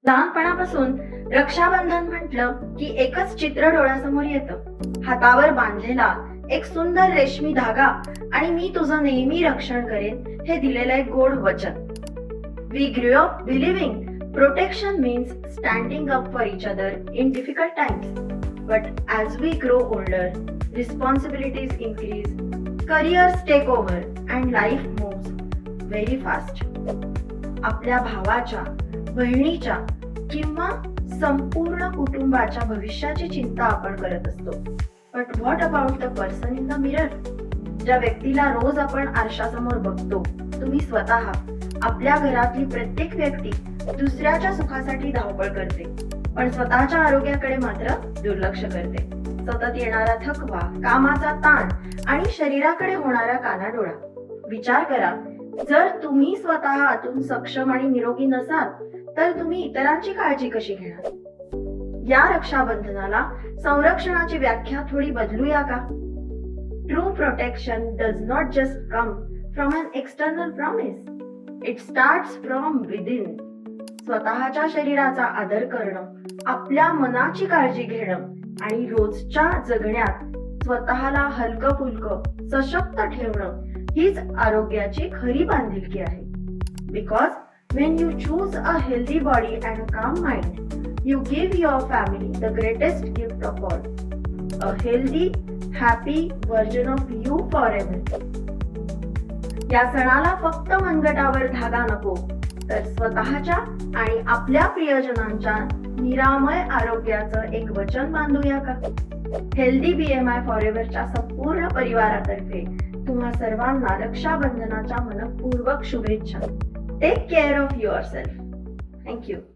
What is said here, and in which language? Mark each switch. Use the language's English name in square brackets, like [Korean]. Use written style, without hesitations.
[Marathi] लहानपणापासून रक्षाबंधन म्हटलं की एकच चित्र डोळ्यासमोर येतं. हातावर बांधलेला एक सुंदर रेशमी धागा आणि मी तुझं नेहमी रक्षण करेन हे दिलेलं एक गोड वचन. [English] We grew up believing protection means standing up for each other in difficult times. But as we grow older, responsibilities increase, careers take over and life moves very fast. [Marathi] आपल्या भावाच्या, बहिणीच्या किंवा संपूर्ण कुटुंबाच्या भविष्याची चिंता आपण करत असतो. [English] But what about the person in the mirror? [Marathi] ज्या व्यक्तीला रोज आपण आरशासमोर बघतो, तुम्ही स्वतः. आपल्या घरातली प्रत्येक व्यक्ती दुसऱ्याच्या सुखासाठी धावपळ करते, पण स्वतःच्या आरोग्याकडे मात्र दुर्लक्ष करते. सतत येणारा थकवा, कामाचा ताण आणि शरीराकडे होणारा कानाडोळा. विचार करा, जर तुम्ही स्वतः आतून सक्षम आणि निरोगी नसाल तर तुम्ही इतरांची काळजी कशी घेणार? या रक्षाबंधनाला संरक्षणाची व्याख्या थोडी बदलूया का? [English] True protection does not just come from an external promise. It starts from within. [Marathi] स्वतःच्या शरीराचा आदर करणं, आपल्या मनाची काळजी घेणं आणि रोजच्या जगण्यात स्वतःला हलकं फुलकं सशक्त ठेवणं हीच आरोग्याची खरी बांधिलकी आहे. [English] Because when you choose a healthy body and a calm mind, you give your family the greatest gift of all, a healthy, happy version of you forever. [Marathi] या सणाला फक्त मनगटावर धागा नको, तर स्वतःच्या आणि आपल्या प्रियजनांच्या निरामय आरोग्याचं एक वचन बांधूया का? हेल्दी BMI फॉरएव्हरच्या संपूर्ण परिवारातर्फे तुम्हा सर्वांना रक्षाबंधनाच्या मनपूर्वक शुभेच्छा. [English] Take care of yourself. Thank you.